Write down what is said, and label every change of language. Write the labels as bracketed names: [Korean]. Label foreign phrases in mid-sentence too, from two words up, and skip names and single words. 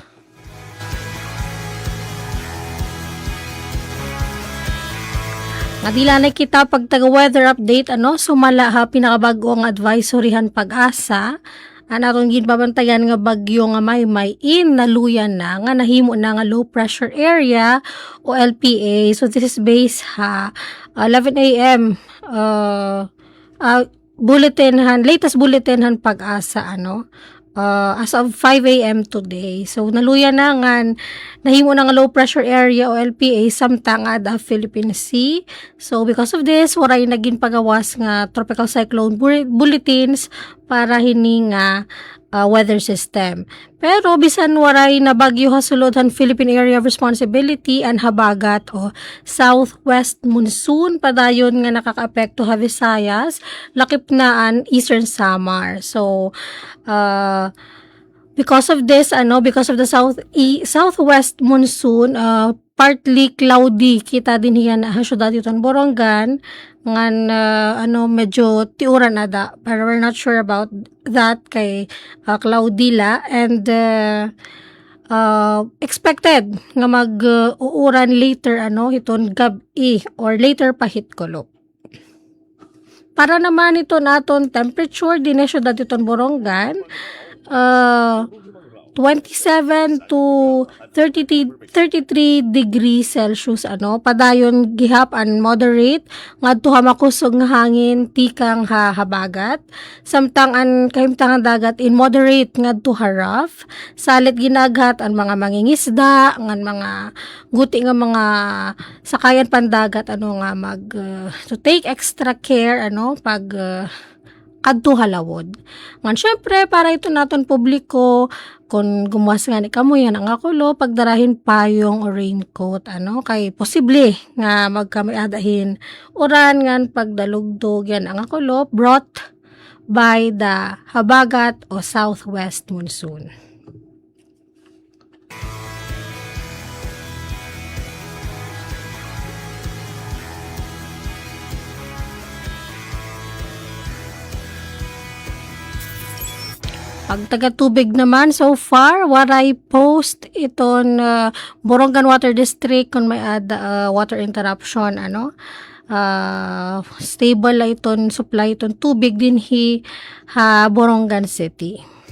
[Waray] Ngadila na kita pag taga-weather update, sumala pinakabago ang advisory han Pag-asa. Aron ginbabantayan nga bagyo nga may naluyan na nga nahimo na nga [English] low pressure area [Waray] o LPA. [English] So this is based 11 a.m. Latest bulletin han Pag-asa as of 5 a.m. today. So, [Waray] naluya na nga, nahimo na nga [English] low pressure area [Waray] o LPA samtang ada Philippine Sea. [English] So, because of this, [Waray] waray naging pagawas nga [English] tropical cyclone bulletins [Waray] para hini nga [English] weather system. [Waray] Pero, bisan waray na bagyo hasulodhan Philippine Area of Responsibility and habagat o [English] southwest monsoon [Waray] padayon nga nakakaapekto ha Visayas, lakip naan Eastern Samar. So, [English] because of this, because of the southwest monsoon, partly cloudy [Waray] kita din hiyan na syudad iton Borongan ngan medyo tiuran ada pero [English] we're not sure about that [Waray] kay cloudy la and expected nga mag-uuran later iton gabi or later pahit kulok. Para naman ito naton temperature din syudad iton Borongan 27 to 33 degrees Celsius padayon gihap an moderate ngadto makusog nga hangin tikang habagat samtang an kahimtang dagat in moderate ngadto rough salit ginaghat an mga mangingisda ngan mga guti nga mga sakayan pandagat nga [English] to take extra care [Waray] pag kadto halawod. Ngan syempre para ito naton publiko kung gumuwas nga ni kamoy yan ang akulo pagdarahin payong o raincoat kay posible nga magkamiadahin uran ngan pagdalugdog yan ang akulo [English] brought by the [Waray] habagat o [English] southwest monsoon. [Waray] Pag taga-tubig naman, so far, waray post iton Borongan Water District kung may water interruption, stable la iton supply iton tubig din Borongan City.